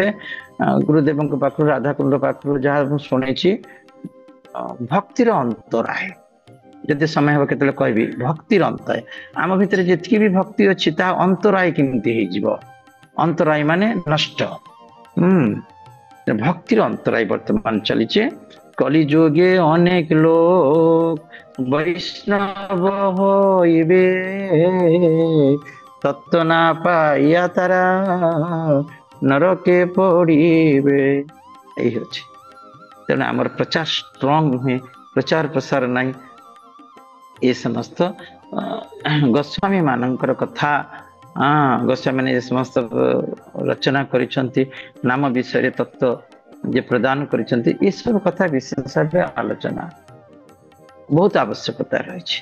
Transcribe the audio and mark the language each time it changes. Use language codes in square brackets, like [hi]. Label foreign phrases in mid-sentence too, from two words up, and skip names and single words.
[or] ଗୁରୁଦେବଙ୍କ ପାଖରୁ, ରାଧାକୁଣ୍ଡ ପାଖରୁ ଯାହା ମୁଁ ଶୁଣିଛି, ଭକ୍ତିର ଅନ୍ତରାୟ, ଯଦି ସମୟ ହବ କେତେବେଳେ କହିବି। ଭକ୍ତିର ଅନ୍ତରାୟ, ଆମ ଭିତରେ ଯେତିକି ବି ଭକ୍ତି ଅଛି ତାହା ଅନ୍ତରାୟ କେମିତି ହେଇଯିବ। ଅନ୍ତରାୟ ମାନେ ନଷ୍ଟ। ଭକ୍ତିର ଅନ୍ତରାୟ ବର୍ତ୍ତମାନ ଚାଲିଛି। [bn] কলিযুগে অনেক লোক বৈষ্ণব হইবে, তত্ত্ব না পাইয়া তারা নরকে পড়িবে। এই হচ্ছে, [or] তেଣୁ ଆମର ପ୍ରଚାର ଷ୍ଟ୍ରଙ୍ଗ ନୁହେଁ, ପ୍ରଚାର ପ୍ରସାର ନାହିଁ। ଏ ସମସ୍ତ ଗୋସ୍ୱାମୀ ମାନଙ୍କର କଥା, ଗୋସ୍ୱାମୀ ମାନେ ଏ ସମସ୍ତ ରଚନା କରିଛନ୍ତି, ନାମ ବିଷୟରେ ତତ୍ତ୍ୱ ଯେ ପ୍ରଦାନ କରିଛନ୍ତି, ଏସବୁ କଥା ବିଶେଷ ଭାବେ ଆଲୋଚନା ବହୁତ ଆବଶ୍ୟକତା ରହିଛି।